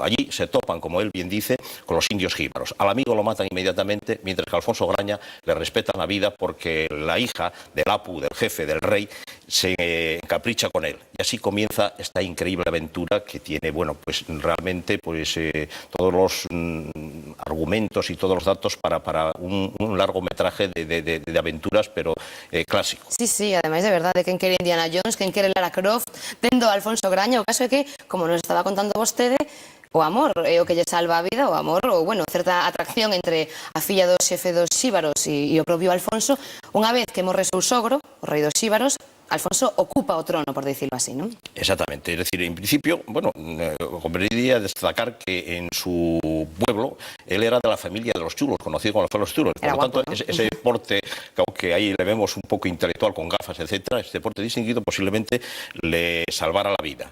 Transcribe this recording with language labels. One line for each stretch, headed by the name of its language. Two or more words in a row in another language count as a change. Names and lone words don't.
Spanish: Allí se topan, como él bien dice, con los indios jíbaros. Al amigo lo matan inmediatamente, mientras que a Alfonso Graña le respetan la vida porque la hija del Apu, del jefe, del rey, se encapricha con él. Y así comienza esta increíble aventura que tiene, bueno, pues realmente pues todos los argumentos y todos los datos para un largometraje de aventuras, pero clásico.
Galician: Sí, sí, ademais de verdade, quen quere Indiana Jones, quen quere Lara Croft, tendo a Alfonso Graña, o caso é que, como nos estaba contando vostede, o amor é o que lle salva a vida, o amor, ou, bueno, certa atracción entre a filla do xefe dos xíbaros e o propio Alfonso. Unha vez que morre seu sogro, o rei dos xíbaros, Alfonso ocupa o trono,
Spanish: por decirlo así, ¿no? Exactamente, es decir, en principio, bueno, convendría destacar que en su pueblo él era de la familia de los chulos, conocido como los chulos. Por lo tanto, ¿no? Ese porte, que aunque ahí le vemos un poco intelectual con gafas, etcétera, este porte distinguido posiblemente le salvara la vida.